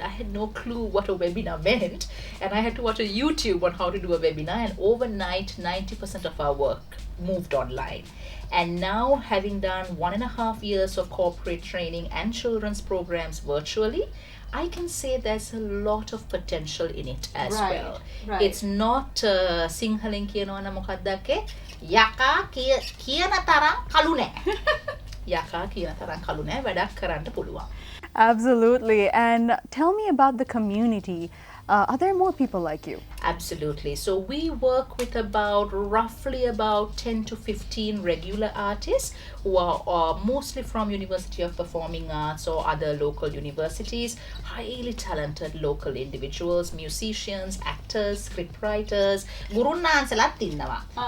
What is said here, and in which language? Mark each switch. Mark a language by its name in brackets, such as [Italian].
[English] I had no clue what a webinar meant. And I had to watch a YouTube on how to do a webinar. And overnight, 90% of our work moved online. And now, having done 1.5 years of corporate training and children's programs virtually, I can say there's a lot of potential in it as well. It's not Sinhalin [Sinhala] කියනවනම් මොකක්දකේ යකා කියන තරම් කළු නෑ. යකා කියන තරම් කළු නෑ වැඩක් කරන්න පුළුවන්. [English] Absolutely. And tell me about the community. Are there more people like you? Absolutely. So we work with roughly about 10 to 15 regular artists who are mostly from University of Performing Arts or other local universities, highly talented local individuals, musicians, actors, scriptwriters, [Sinhala] ගුරුන්නාන්සලාත් ඉන්නවා.